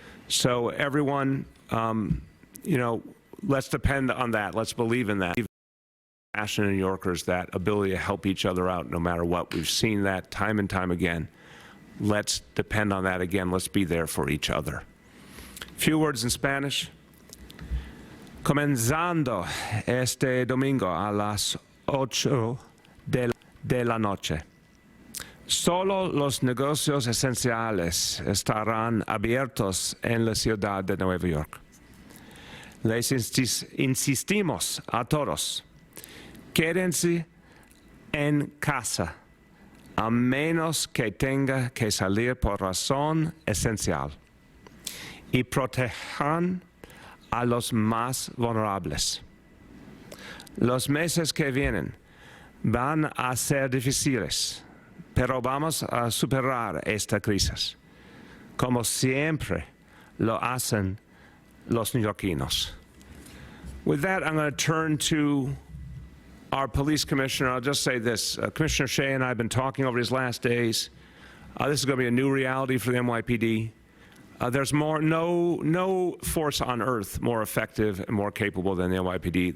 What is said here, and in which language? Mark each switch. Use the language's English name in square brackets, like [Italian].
[English] So everyone, you know, let's depend on that. Let's believe in that. Passionate New Yorkers, that ability to help each other out no matter what. We've seen that time and time again. Let's depend on that again. Let's be there for each other. A few words in Spanish. [Spanish] Comenzando este domingo a las 8 de la noche. Solo los negocios esenciales estarán abiertos en la ciudad de Nueva York. Les insistimos a todos, quédense en casa, a menos que tenga que salir por razón esencial, y protejan a los más vulnerables. Los meses que vienen van a ser difíciles, pero vamos a superar esta crisis, como siempre lo hacen los neoyorquinos. [English] With that, I'm going to turn to our police commissioner. I'll just say this. Commissioner Shea and I have been talking over these last days. This is going to be a new reality for the NYPD. There's no force on earth more effective and more capable than the NYPD.